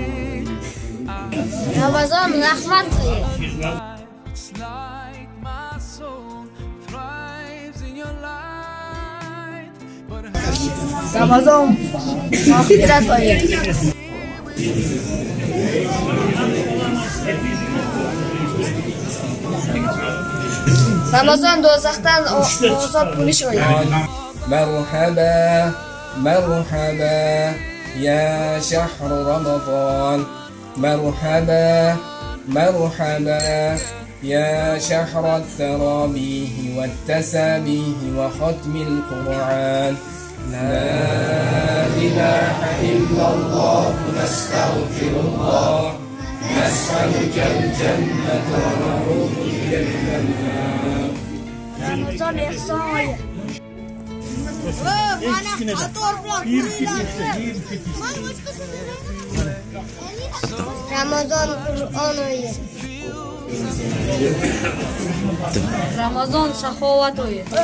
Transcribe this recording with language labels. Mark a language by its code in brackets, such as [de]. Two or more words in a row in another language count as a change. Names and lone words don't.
[uz] Ramazon rahmat qiling. [en] It's like my soul thrives in your light. But [uz] Ramazon mag'firat oyi. Ramazon do'zaxdan ozod bo'lish oyi. [ar] مرحبا مرحبا يا شهر رمضان مرحبا مرحبا يا شهر التراويح والتسابيح وختم القرآن لا إله إلا الله نستغفر الله نسألك الجنة ونعوذ بك من النار. [uz] Ramazon ihson oyi. Ramazon Qur'on oyi. Ramazon saxovat oyi.